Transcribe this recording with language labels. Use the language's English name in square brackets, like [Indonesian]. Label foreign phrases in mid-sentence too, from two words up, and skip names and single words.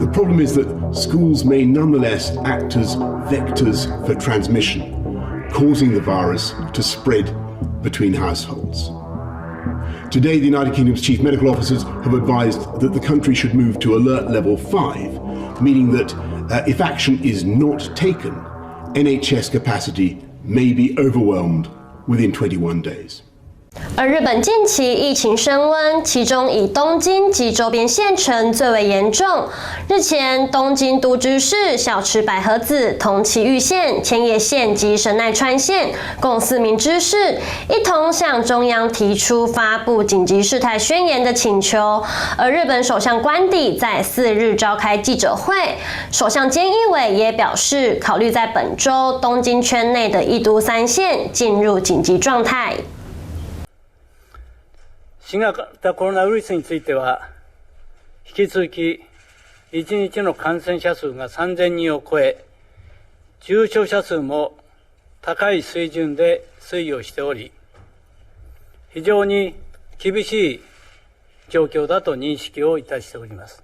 [English] The problem is that schools may nonetheless act as vectors for transmission, causing the virus to spread between households. Today, the United Kingdom's chief medical officers have advised that the country should move to alert level 5, meaning that if action is not taken, NHS capacity may be overwhelmed within 21 days. [Chinese] 而日本近期疫情升温，其中以东京及周边县城最为严重。日前，东京都知事小池百合子同埼玉县、千叶县及神奈川县共4名知事一同向中央提出发布紧急事态宣言的请求。而日本首相官邸在4日召开记者会，首相菅义伟也表示，考虑在本周东京圈内的1都3县进入紧急状态。 [Japanese] 新型コロナウイルスについては、引き続き1日の感染者数が3000人を超え、重症者数も高い水準で推移をしており、非常に厳しい状況だと認識をいたしております。